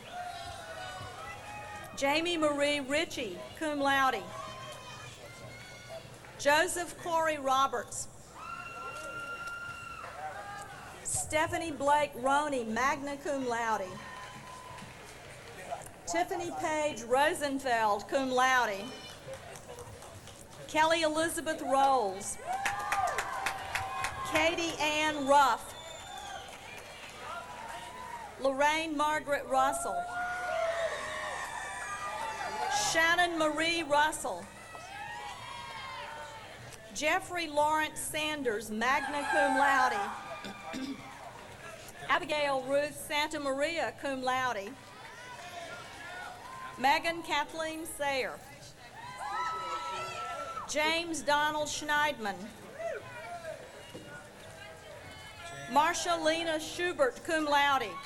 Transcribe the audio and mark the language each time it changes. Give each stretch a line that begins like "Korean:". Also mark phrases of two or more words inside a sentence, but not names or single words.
English: Jamie Marie Ritchie,
Latin: cum laude.
English: Joseph Corey Roberts. Stephanie Blake Roney,
Latin: magna cum laude.
English: Tiffany Page Rosenfeld,
Latin: cum laude.
English: Kelly Elizabeth Rolls. Katie Ann Ruff. Lorraine Margaret Russell. Shannon Marie Russell. Jeffrey Lawrence Sanders,
Latin: magna cum laude.
English: Abigail Ruth Santa Maria,
Latin: cum laude.
English: Megan Kathleen Sayer. James Donald Schneidman. Marsha Lena Schubert,
Latin: cum laude.